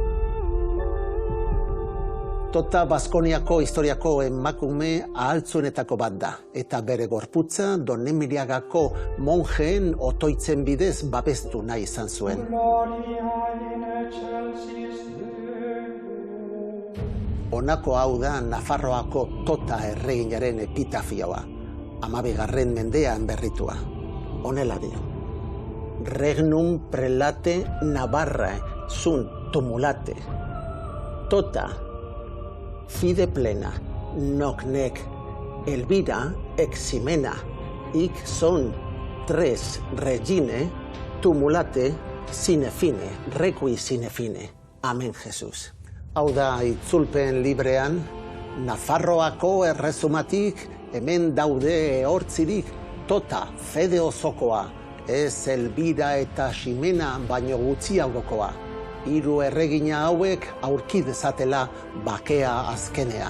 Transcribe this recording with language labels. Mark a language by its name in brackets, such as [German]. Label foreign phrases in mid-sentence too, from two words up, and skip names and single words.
[Basque] Tota Baskoniako historiako emakume ahaltzuenetako bat da, eta bere gorputza Donemiliagako monjeen otoitzen bidez babestu nahi izan zuen. Honako hau da Nafarroako Tota erreginaren epitafioa, 12. mendean berritua. Honela dio. [Latin] Regnum prelate Navarrae sunt tumulate. Tota, fide plena, noc nec Elvira eximena, hic son 3 regine tumulate sine fine, requi sine fine. Amen, Jesus. [Basque] Hau da, itzulpen librean, Nafarroako errezumatik hemen daude ehortzirik Tota fede osokoa, ez Elbira eta Ximena baino gutxiagokoa. 3 erregina hauek aurki dezatela bakea azkenean.